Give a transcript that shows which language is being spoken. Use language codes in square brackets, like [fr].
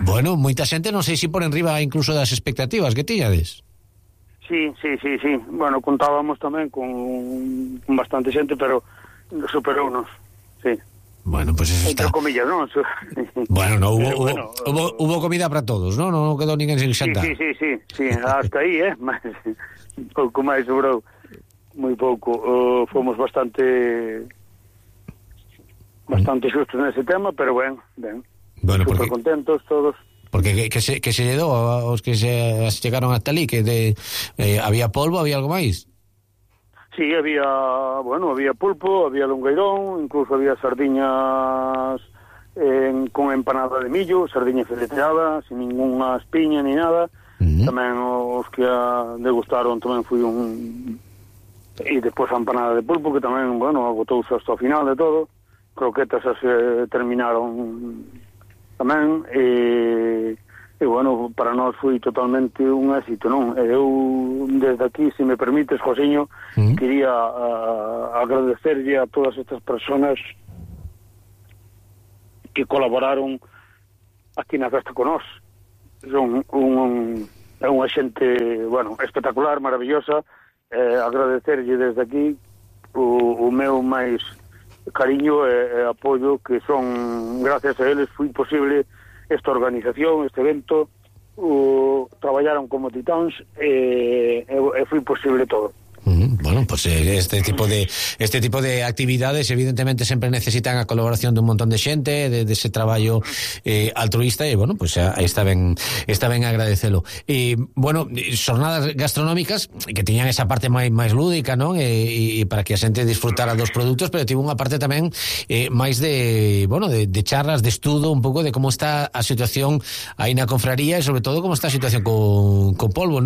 [gl] Bueno, moita xente, non sei se por enriba incluso das expectativas que tiñades. Sí. Bueno, contábamos tamén con bastante xente, pero superou nos, sí. [es] Bueno, pues eso está. Entre comillas, ¿no? Bueno, no, hubo comida para todos, ¿no? No quedó [gl] ninguén sin xanta. [es] Sí, hasta ahí, ¿eh? [gl] Pouco máis sobrou, moi pouco. Fomos bastante xustos nese tema, pero bueno, ben. Bueno, super contentos todos. Porque que se lle dou aos que se chegaron hasta ali, que había polvo, había algo máis? Sí, había pulpo, había longueirón, incluso había sardiñas con empanada de millo, sardiña fileteada, sin ninguna espiña ni nada. Uh-huh. Tamén os que degustaron tamén foi un... E despois a empanada de pulpo, que tamén, bueno, agotouse hasta o final de todo. [es] Croquetas se terminaron... [gl] tamén, e bueno, para nós foi totalmente un éxito, non? Eu, desde aquí, se me permites, Josiño, quería agradecerlle a todas estas personas que colaboraron aquí na festa con nós. Son unha xente, bueno, espectacular, maravillosa. Agradecerlle desde aquí o meu máis... cariño e apoio, que son gracias a eles foi posible esta organización, este evento. Traballaron como titáns e foi posible todo. Bueno, pues este tipo de actividades evidentemente sempre necesitan a colaboración de un montón de xente, de ese traballo altruista, e bueno, pues está ben agradecelo. E bueno, xornadas gastronómicas que tiñan esa parte máis lúdica, ¿no? E para que a xente disfrutara dos produtos, pero tivo unha parte tamén máis de charlas, de estudo, un pouco de como está a situación aí na confraría e sobre todo como está a situación con polvo.